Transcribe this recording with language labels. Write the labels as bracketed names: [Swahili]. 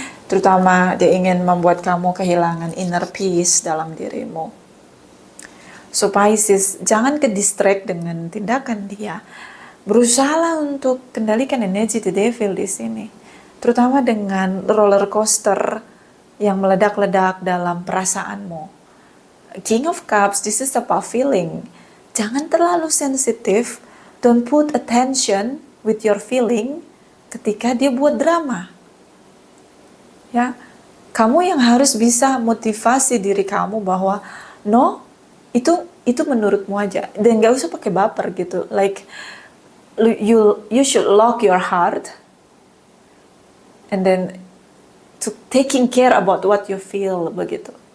[Indonesian] Terutama dia ingin membuat kamu kehilangan inner peace dalam dirimu. So Pisces, jangan ke distract dengan tindakan dia. Berusahalah untuk kendalikan energi the devil di sini. Terutama dengan roller coaster yang meledak-ledak dalam perasaanmu. [English] King of Cups, this is about feeling. [Indonesian] Jangan terlalu sensitif. [English] Don't put attention with your feeling [Indonesian] ketika dia buat drama. Ya, kamu yang harus bisa motivasi diri kamu bahwa no, itu menurutmu aja, dan gak usah pakai baper gitu. [English] Like you should lock your heart and then to taking care about what you feel [Indonesian] begitu.